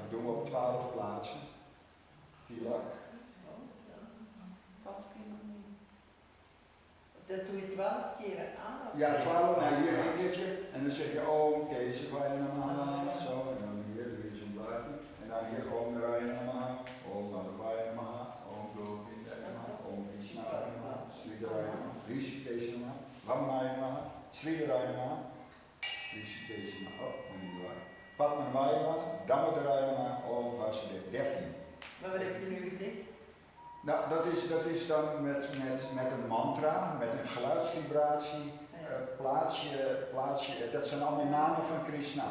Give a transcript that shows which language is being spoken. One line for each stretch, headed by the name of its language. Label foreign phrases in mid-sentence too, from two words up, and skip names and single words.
Dutch: Dat doen we op 12 plaatsen. Tilak. Dat doe je 12 keer aan? Ja, 12, hier zit je en dan zeg je
Sanskrit: Om Kesavaya Namaha,
Dutch: zo, en dan hier doe je zo'n blaadje. En dan hier
Sanskrit: Om Narayana Namaha, Om Narayana Namaha, Om Govinda Namaha, Om Krishna Namaha, Sridharaya Namaha, Rishikesh Namaha, Vamanaya Namaha, Sridharaya Namaha, Rishikesh Namaha,
Dutch: oh, niet waar.
Sanskrit: Padmanabhaya Namaha, Damodruina, Vasudeva, 13.
Dutch: Maar wat heb je nu gezegd? Nou, dat is dan met een mantra, met een geluidsvibratie, plaats je, dat zijn allemaal namen van Krishna.